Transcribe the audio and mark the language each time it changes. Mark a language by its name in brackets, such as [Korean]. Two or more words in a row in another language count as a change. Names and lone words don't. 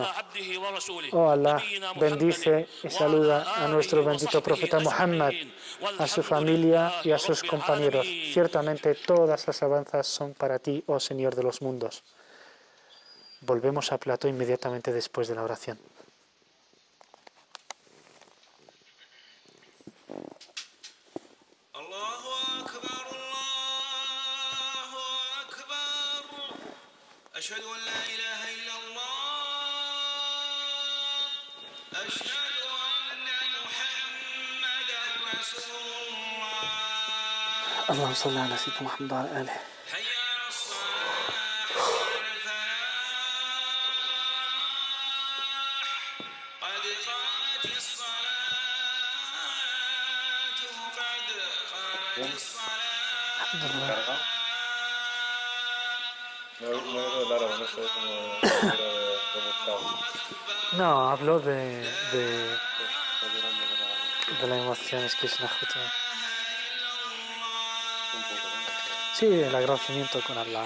[Spanish] Oh Allah, bendice y saluda a nuestro bendito profeta Muhammad, a su familia y a sus compañeros. Ciertamente todas las alabanzas son para ti, oh Señor de los mundos. Volvemos a plató inmediatamente después de la oración. [Arabic] أشهد أن لا إله إلا الله أشهد أن محمدا رسول الله اللهم صل على سيدنا محمد وعلى آله. حي على الصلاة وعلى الفلاح قد قامت الصلاة قد قامت الصلاة. [Spanish] No, hablo de la emoción, es que es una justa. Sí, el agradecimiento con Allah.